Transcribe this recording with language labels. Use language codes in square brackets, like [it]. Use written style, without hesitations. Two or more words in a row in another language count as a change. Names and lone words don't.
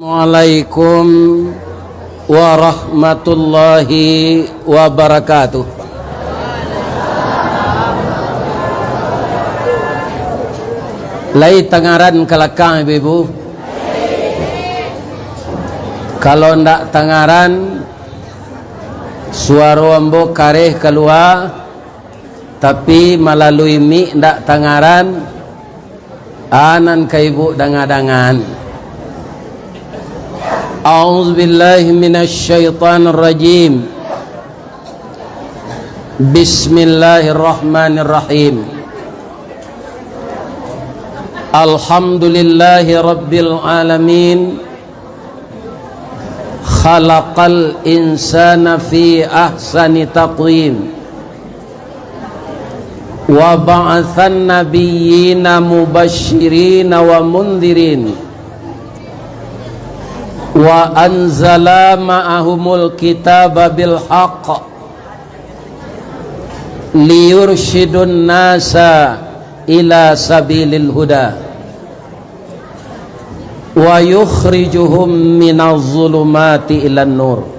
[ar] السلام عليكم ورحمة الله وبركاته. [min] Lai tangaran kelakang ibu-ibu. Kalau ndak tangaran suara ambo kareh keluar, tapi melalui mi ndak tangaran anan ka ibu dangadangan. [ar] أعوذ بالله من الشيطان الرجيم. بسم الله الرحمن الرحيم. الحمد لله رب العالمين. خلق الإنسان في أحسن تقويم. وبعث النبيين مبشرين ومنذرين. وأنزل معهم الكتاب بالحق ليرشد الناس إلى سبيل الهدى ويخرجهم من الظلمات إلى النور.